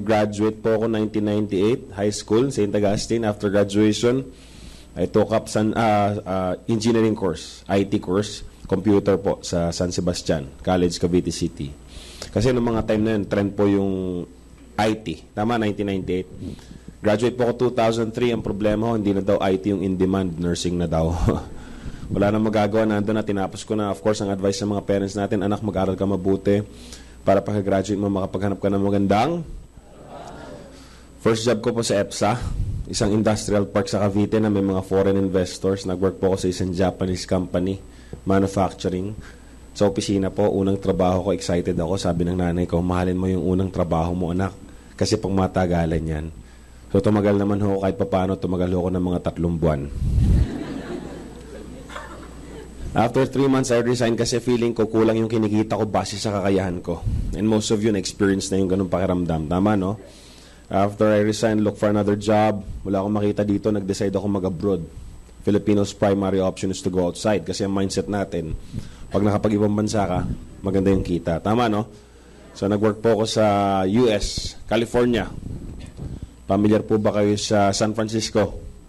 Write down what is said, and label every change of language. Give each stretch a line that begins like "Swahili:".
Filipino: Graduate po ako 1998, high school, St. Augustine.
English: After graduation, I took up engineering course, IT course, computer
Filipino: po sa
English: San Sebastian College, Cavite City.
Filipino: Kasi noong mga time na yun, trend po yung IT. Tama, 1998. Graduate po ako 2003. Ang problema ko, hindi na daw IT yung in-demand, nursing na daw. Wala na magagawa, nandun na, tinapos ko na. Of course, ang advice sa mga parents natin, anak, mag-aral ka mabuti para pagka-graduate mo, makapaghanap ka ng magandang. First job ko po sa EPSA, isang industrial park sa Cavite na may mga foreign investors. Nag-work po ako sa isang Japanese company, manufacturing. Sa opisina po, unang trabaho ko, excited ako. Sabi ng nanay ko, mahalin mo yung unang trabaho mo, anak. Kasi pang matagalan yan. So tumagal naman ho kahit paano, tumagal ho ko ng mga 3 buwan.
English: After 3 months, I resigned
Filipino: kasi feeling ko kulang yung kinikita ko base sa kakayahan ko.
English: And most of you
Filipino: na-experience na yung ganung pakiramdam. Tama, no?
English: After I resigned, look for another job.
Filipino: Wala akong makita dito, nag-decide ako mag-abroad.
English: Filipinos' primary option is to go outside
Filipino: kasi ang mindset natin, pag nakapag-ibang bansa ka, maganda yung kita. Tama, no? So, nag-work po ako sa US, California. Familiar po ba kayo sa San Francisco?